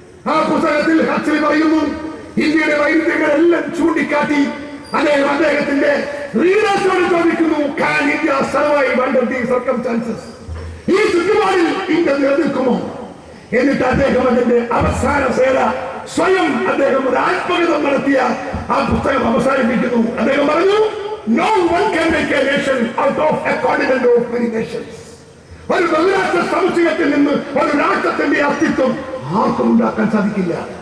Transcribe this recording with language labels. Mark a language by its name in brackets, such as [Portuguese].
[Malayalam] ആ പുസ്തകത്തിൽ ഹക്സ്ലി പറയുന്നു, ഇന്ത്യയുടെ വൈരുദ്ധ്യങ്ങളെല്ലാം ചൂണ്ടിക്കാട്ടി അദ്ദേഹത്തിന്റെ റീഡേഴ്സിനോട് ചോദിക്കുന്നു, [English] can India survive under these circumstances? [Malayalam] ഈ ചുറ്റുപാടിൽ ഇന്ത്യ നിലനിൽക്കുമോ? എന്നിട്ട് അദ്ദേഹം അതിന്റെ അവസാന സേന സ്വയം അദ്ദേഹം ഒരു ആത്മകഥം നടത്തിയ ആ പുസ്തകം അവസാനിപ്പിക്കുന്നു. അദ്ദേഹം പറഞ്ഞു, [English] no one can make a nation out of a continent of many nations. [Malayalam] ഒരു ബഹുരാഷ്ട്ര സമുച്ചയത്തിൽ നിന്ന് ഒരു രാഷ്ട്രത്തിന്റെ അസ്തിത്വം ആർക്കും ഉണ്ടാക്കാൻ സാധിക്കില്ല.